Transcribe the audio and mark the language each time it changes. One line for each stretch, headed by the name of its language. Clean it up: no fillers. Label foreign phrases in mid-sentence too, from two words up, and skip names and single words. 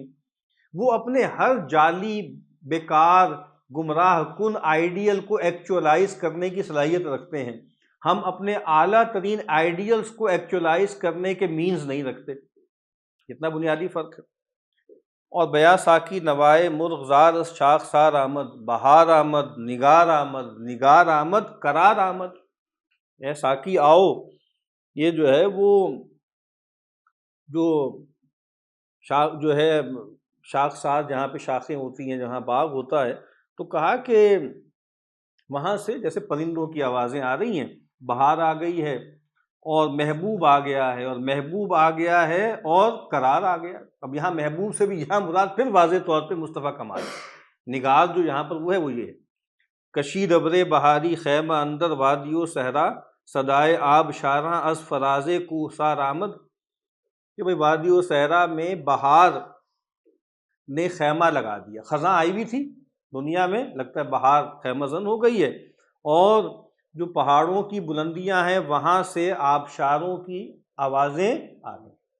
Urdu: وہ اپنے ہر جعلی، بیکار، گمراہ کن آئیڈیل کو ایکچولائز کرنے کی صلاحیت رکھتے ہیں. ہم اپنے اعلیٰ ترین آئیڈیلز کو ایکچولائز کرنے کے مینز نہیں رکھتے. کتنا بنیادی فرق ہے.
Persian: اور بیا ساکی نوائے مرغ زار اس شاخ سار آمد، بہار آمد، نگار آمد، نگار آمد، قرار آمد.
Urdu: اے ساکی آؤ، یہ جو ہے وہ جو جو ہے شاخ سار، جہاں پہ شاخیں ہوتی ہیں، جہاں باغ ہوتا ہے، تو کہا کہ وہاں سے جیسے پرندوں کی آوازیں آ رہی ہیں، بہار آ گئی ہے اور محبوب آ گیا ہے، اور محبوب آ گیا ہے اور قرار آ گیا. اب یہاں محبوب سے بھی یہاں مراد پھر واضح طور پہ مصطفیٰ کمال. نگار جو یہاں پر وہ ہے وہ یہ ہے.
Persian: کشید ابر بہاری خیمہ اندر وادی و صحرا، صدائے آب شاراں از فراز کوثار آمد.
Urdu: کہ بھئی وادی و صحرا میں بہار نے خیمہ لگا دیا. خزاں آئی بھی تھی دنیا میں، لگتا ہے بہار خیمہ زن ہو گئی ہے، اور جو پہاڑوں کی بلندیاں ہیں وہاں سے آبشاروں کی آوازیں آ گئیں.